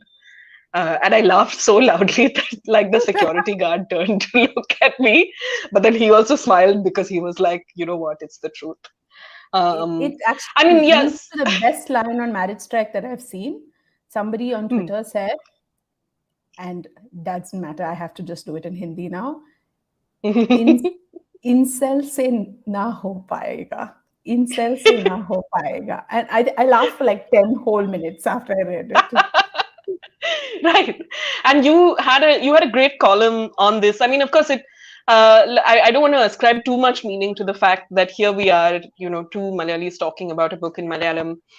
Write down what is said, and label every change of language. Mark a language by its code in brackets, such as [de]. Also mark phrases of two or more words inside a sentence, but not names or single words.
[en] And I laughed so loudly that like the security guard turned to look at me, but then he also smiled because he was like, "You know what? It's the truth." It actually leads to the best line on Marriage Strike that I've seen. Somebody on Twitter said, and doesn't matter, I have to just do it in Hindi now. [hi] Incel से ना हो पाएगा. Incel से ना हो पाएगा. [en] And I laughed for like 10 whole minutes after I read it. Right. And you had a great column on this. I mean, of course, I don't want to ascribe too much meaning to the fact that here we are, two Malayalis talking about a book in Malayalam.